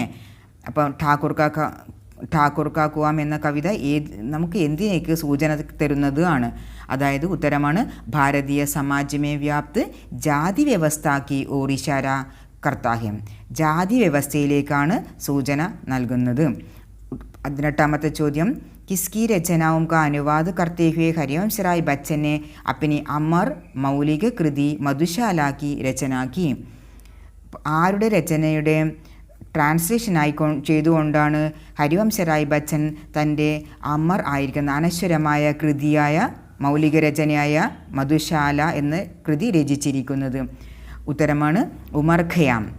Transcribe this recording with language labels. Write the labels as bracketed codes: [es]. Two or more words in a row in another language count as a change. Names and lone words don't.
[ml] അപ്പം ഠാക്കൂർ കാ കുവാം എന്ന കവിത നമുക്ക് എന്തിനേക്ക് സൂചന തരുന്നത് ആണ്. അതായത് ഉത്തരമാണ് [hi] भारतीय समाज में व्याप्त जाति व्यवस्था की ओर इशारा करता है. [ml] ജാതി വ്യവസ്ഥയിലേക്കാണ് സൂചന നൽകുന്നത്. 18ാമത്തെ ചോദ്യം [hi] किसकी रचनाओं का अनुवाद करते हुए हरिवंश राय बच्चन ने अपनी अमर मौलिक कृति मधुशाला की रचना की. [ml] ആരുടെ രചനയുടെ ട്രാൻസ്ലേഷൻ ചെയ്തുകൊണ്ടാണ് ഹരിവംശറായ് ബച്ചൻ തൻ്റെ അമർ ആയിരിക്കുന്ന അനശ്വരമായ കൃതിയായ മൗലിക രചനയായ മധുശാല എന്ന കൃതി രചിച്ചിരിക്കുന്നത്. ഉത്തരമാണ് ഉമർ ഖയാം.